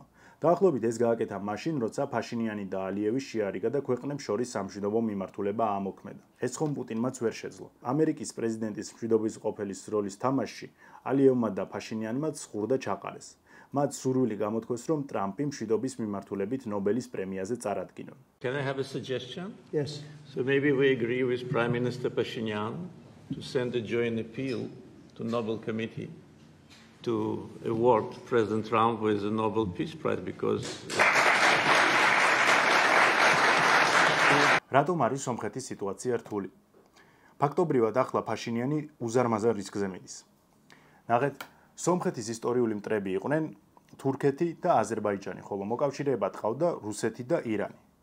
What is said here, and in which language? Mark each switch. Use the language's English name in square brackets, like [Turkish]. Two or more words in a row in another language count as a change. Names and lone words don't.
[Georgian] დაახლოებით ეს გააკეთა მაშინ, როცა ფაშინიანი და ალიევი შეარიგა და ქვეყნებს შორის სამშვიდობო მიმართულება ამოქმედა. ეს ხომ პუტინმაც ვერ შეძლო. ამერიკის პრეზიდენტის მშვიდობის ყოფილის როლის თამაშში ალიევმა და ფაშინიანმა ზღურდა ჩაყარეს. მათ სურვილი გამოთქვეს, რომ ტრამპი მშვიდობის მიმართულებით ნობელის პრემიაზე წარადგინონ. [English] Can I have a suggestion? Yes. So maybe we agree with Prime Minister Pashinyan to send a joint appeal to Nobel Committee to award President Trump with the Nobel Peace Prize because [Georgian] რატომ არის სომხეთის სიტუაცია რთული? ფაქტობრივად ახლა ფაშინიანი უზარმაზარ რისკზე მიდის. ნახეთ, სომხეთის ისტორიული მტრები იყვნენ თურქეთი და აზერბაიჯანი, ხოლო მოკავშირეებად ყავდა რუსეთი და ირანი.